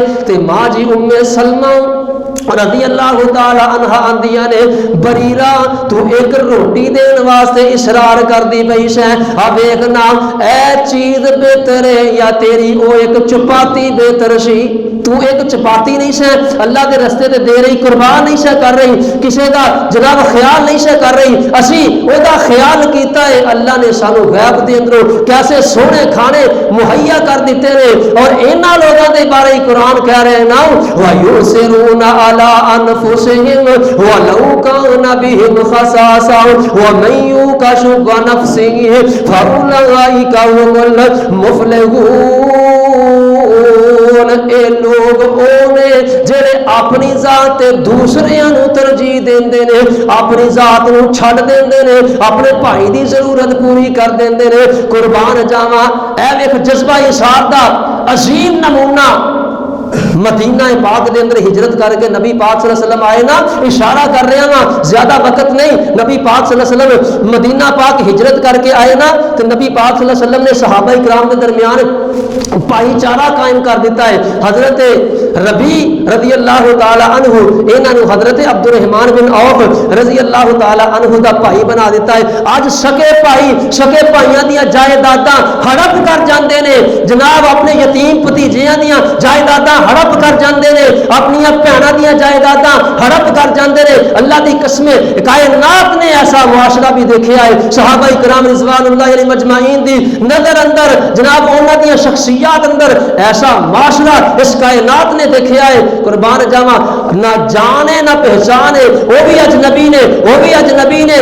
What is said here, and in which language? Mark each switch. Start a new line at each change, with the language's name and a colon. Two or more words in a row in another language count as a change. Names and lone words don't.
Punjabi: تے ماں جی ام سلمہ
Arabic: رضی اللہ تعالی عنہ
Punjabi: آندیاں نے بریرہ تو ایک روٹی دین واسطے اصرار کر دی پئی شے, اب ایکنا اے چیز بہتر ہے یا تیری او ایک چپاتی بہتر سی. تو ایک چپاتی نہیں سے اللہ دے رستے تے دے رہی, قربان نہیں سے کر رہی, کسی دا جناب خیال نہیں سے کر رہی, اسی او دا خیال کیتا ہے. اللہ نے سانو غیب دے اندروں کیسے سونے کھانے مہیا کر دیتے ہیں, اور انہاں لوگاں دے بارے ہی قرآن کہہ رہے ہیں نا
Arabic: وَيُؤْثِرُونَ عَلَىٰ أَنفُسِهِمْ وَلَوْ كَانَ بِهِمْ خَصَاصَةٌ وَمَن يُوقَ شُحَّ نَفْسِهِ فَأُولَٰئِكَ هُمُ الْمُفْلِحُونَ.
Punjabi: اے لوگ اونے جڑے اپنی ذات تے دوسریاں نو ترجیح دیندے نے, اپنی ذات نو چھڈ دیندے نے, اپنے بھائی دی ضرورت پوری کر دیندے نے. قربان جاواں اے ویکھ جذبہ اثار دا عظیم نمونہ مدینہ پاک دے اندر ہجرت کر کے نبی پاک
Arabic: صلی اللہ علیہ وسلم
Punjabi: آئے نا.
Urdu: اشارہ کر رہے ہیں زیادہ وقت نہیں, نبی پاک
Arabic: صلی اللہ علیہ وسلم
Urdu: مدینہ پاک ہجرت کر کے آئے نا, تو نبی پاک
Arabic: صلی اللہ علیہ وسلم
Urdu: نے صحابہ کرام کے درمیان بھائی چارہ قائم کر دیتا ہے.
Punjabi: حضرت ربی
Arabic: رضی اللہ تعالی عنہ
Punjabi: انہاں نو حضرت عبد الرحمن بن عوف
Arabic: رضی اللہ تعالی عنہ
Punjabi: دا بھائی بنا دیتا ہے. اج سکے بھائیاں دیاں جائیداداں ہڑپ کر جاندے نے, جناب اپنے یتیم بھتیجیاں دیاں جائیداداں ہڑپ کر جاندے نے, اپنی بھیناں دیاں جائیداداں ہڑپ کر جاندے نے. اللہ دی قسم کائنات نے ایسا معاشرہ بھی دیکھا ہے. صحابہ کرام
Arabic: رضوان اللہ علیہ مجمعین
Punjabi: دی نظر اندر جناب انہاں دی شخصیات اندر ایسا معاشرہ اس کائنات نے دیکھا ہے. قربان جاواں نہ جانے نہ پہچانے, وہ بھی اجنبی نے, وہ بھی اجنبی نے.